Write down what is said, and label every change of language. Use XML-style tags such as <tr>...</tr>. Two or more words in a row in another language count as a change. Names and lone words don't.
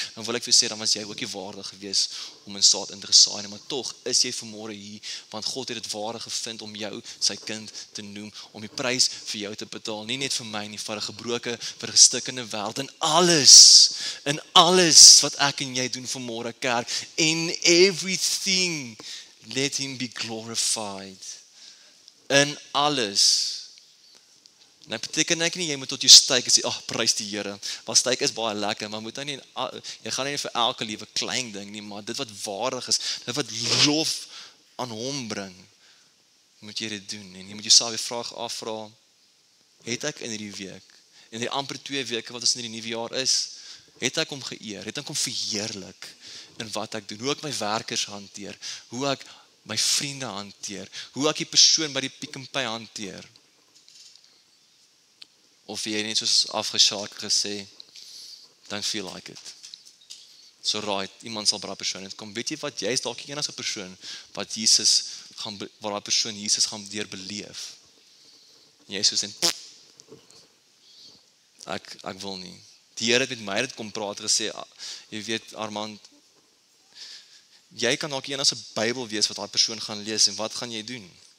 <af>Dan wil ek vir sê, dan was jy ook nie waardig gewees om in saad in te gesaai nie, maar tog is jy vanmôre hier, want God het dit waardig gevind om jou sy kind te noem, om die prys vir jou te betaal, nie net vir my nie, vir 'n gebroke, vir 'n gestikkende wêreld, in alles wat ek en jy doen vanmôre kerk,</af> <en>in everything, let him be glorified,</en> <af>in alles. En dit beteken ek nie, jy moet tot jou styk en sê, prys die Here, want styk is baie lekker, maar moet jy gaan nie vir elke liewe klein ding nie, maar dit wat waardig is, dit wat lof aan hom bring, moet jy dit doen, en jy moet jouself die vraag afvra, het ek in hierdie week, in die amper 2 weke wat ons in die nuwe jaar is, Het ek hom geëer? Het ek hom verheerlik in wat ek doen? Hoe ek my werkers hanteer? Hoe ek my vriende hanteer? Hoe ek die persoon by die Pick n Pay hanteer? Of jy net soos afgeshaak gesê,</af> <en>don't feel like it. So right,</en> <af>iemand sal by daai persoon kom. Weet jy wat, jy is dalk die enigste persoon wat waar daai persoon Jesus gaan deurbeleef. Jy is soos en ek wil nie. Die Here het met my dit kom praat gesê, jy weet Armand, jy kan dalk die enigste Bybel wees wat daai persoon gaan lees en wat gaan jy doen?</af>